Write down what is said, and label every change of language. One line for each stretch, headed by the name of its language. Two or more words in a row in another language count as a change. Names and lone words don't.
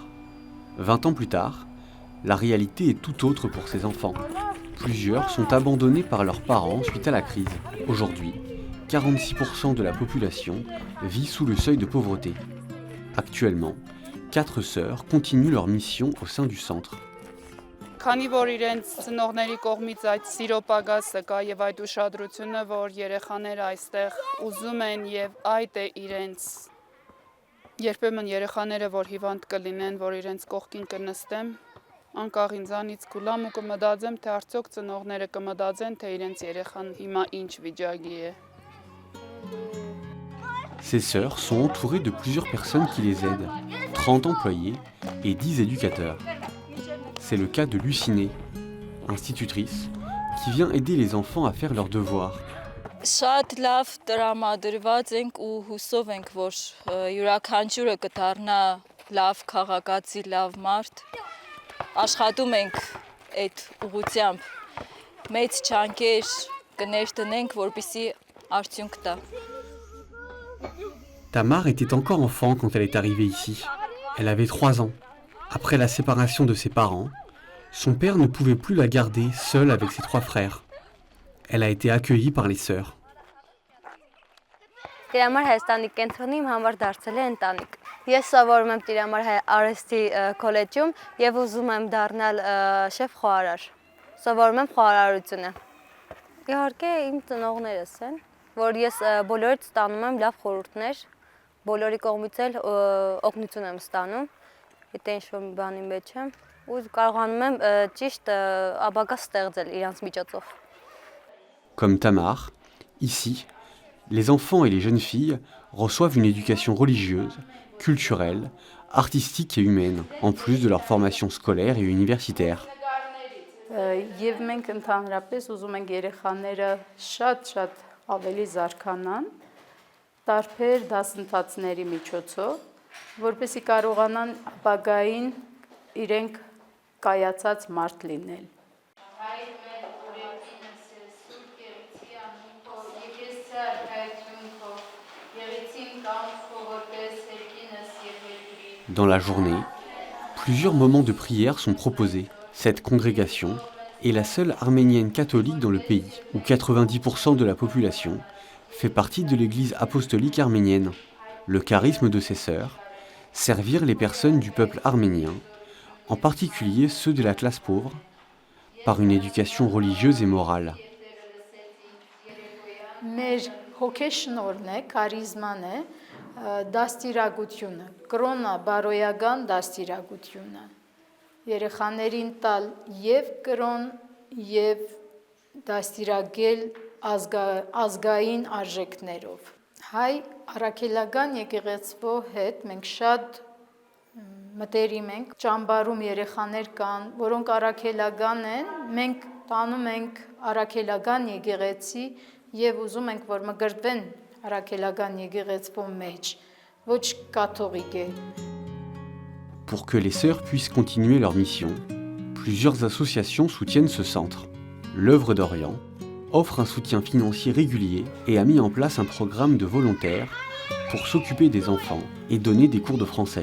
French: 20 ans plus tard, la réalité est tout autre pour ces enfants. Plusieurs sont abandonnés par leurs parents suite à la crise. Aujourd'hui, 46% de la population vit sous le seuil de pauvreté. Actuellement, 4 sœurs continuent leur mission au sein du centre.
Armenian: Քանի որ իրենց ծնողների կողմից այդ սիրո պակասը կա եւ այդ ուշադրությունը, որ երեխաները այստեղ ուզում են եւ այդ է իրենց երբեմն երեխաները, որ հիվանդ կլինեն, որ իրենց կողքին կնստեմ, անկախ ինձանից կուլամ ու կմտածեմ, թե արդյոք ծնողները կմտածեն, թե իրենց երեխան հիմա ինչ վիճակի է։
French: Ces sœurs sont entourées de plusieurs personnes qui les aident, 30 employés et 10 éducateurs. C'est le cas de Lucinée, institutrice, qui vient aider les enfants à faire leurs devoirs.
Armenian: Շատ լավ տրամադրված ենք ու հուսով ենք, որ յուրաքանչյուրը կդառնա լավ քաղաքացի, լավ մարդ։ Աշխատում ենք այդ ուղղությամբ։ Մեծ չանքեր կներդնենք, որպեսզի արդյունք տա։
French: Tamar était encore enfant quand elle est arrivée ici. Elle avait 3 ans. Après la séparation de ses parents, son père ne pouvait plus la garder seule avec ses 3 frères. Elle a été accueillie par les sœurs.
Armenian: Տիրամար Հայաստանի կենտրոնը իմ համար դարձել է ընտանիք։ Ես սովորում եմ Տիրամար արհեստի քոլեջում եւ ուզում եմ դառնալ շեֆ խոհարար։ Սովորում եմ խոհարարությունը։ Իհարկե իմ ծնողներս են, որ ես բոլորից ստանում եմ լավ խորհուրդներ, բոլորի կողմից էլ օգնություն եմ ստանում, եթե ինչ-որ մի բանի մեջ եմ, ու կարողանում եմ ճիշտ ապագա ստեղծել իրանց միջոցով։
French: Comme Tamar, ici, les enfants et les jeunes filles reçoivent une éducation religieuse, culturelle, artistique et humaine, en plus de leur formation scolaire et universitaire.
Armenian: Եվ մենք ընդհանրապես ուզում ենք երեխաները շատ ավելի զարգանան, տարբեր դասընթացների միջոցով, որպեսզի կարողանան ապագային իրենք կայացած մարդ լինել։
French: Dans la journée, plusieurs moments de prière sont proposés. Cette congrégation est la seule arménienne catholique dans le pays, où 90% de la population fait partie de l'Église apostolique arménienne. Le charisme de ces sœurs, servir les personnes du peuple arménien, en particulier ceux de la classe pauvre, par une éducation religieuse et morale.
Armenian: Մեր հոգեշնորհն է, քարիզման է, դաստիարակությունը, կրոնա բարոյական դաստիարակությունը։ Երեխաներին տալ եւ կրոն եւ դաստիարակել ազգային արժեքներով։ Հայ առաքելական եկեղեցվո հետ մենք շատ մտերիմ ենք, ճամբարում երեխաներ կան, որոնք առաքելական են, մենք տանում ենք առաքելական եկեղեցի եւ ուզում ենք, որ մգրտվեն առաքելական եկեղեցվո մեջ, ոչ կաթողիկ է։
French: Pour que les sœurs puissent continuer leur mission, plusieurs associations soutiennent ce centre. L'œuvre d'Orient offre un soutien financier régulier et a mis en place un programme de volontaires pour s'occuper des enfants et donner des cours de français.